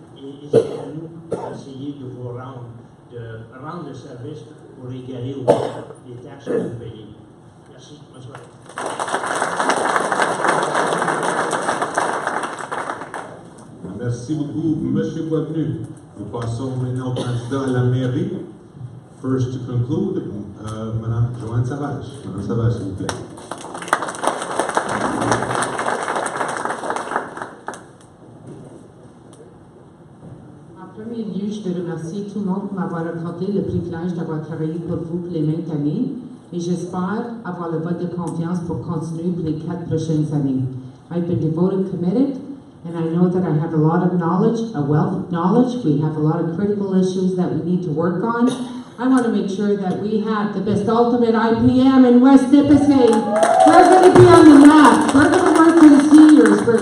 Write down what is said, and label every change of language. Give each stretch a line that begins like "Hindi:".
French: Et c'est à nous d'essayer de vous rendre le service pour égaler les taxes que vous payez. Merci. Bonne soirée. Merci beaucoup, M. Boisvenu. Nous passons maintenant au candidat à la mairie.
English: First to conclude, Mme Joanne Savage.
French: Mme Savage, s'il vous plaît. En premier lieu, je veux remercier tout le monde pour m'avoir accordé le privilège d'avoir travaillé pour vous pour les 20 années, et j'espère avoir le vote de confiance pour continuer pour les 4 prochaines années.
English: I've been devoted, committed, and I know that I have a lot of knowledge, a wealth of knowledge. We have a lot of critical issues that we need to work on. I want to make sure that we have the best ultimate IPM in West Nipissing. We're going to be on the map. We're going to work for the seniors. parks.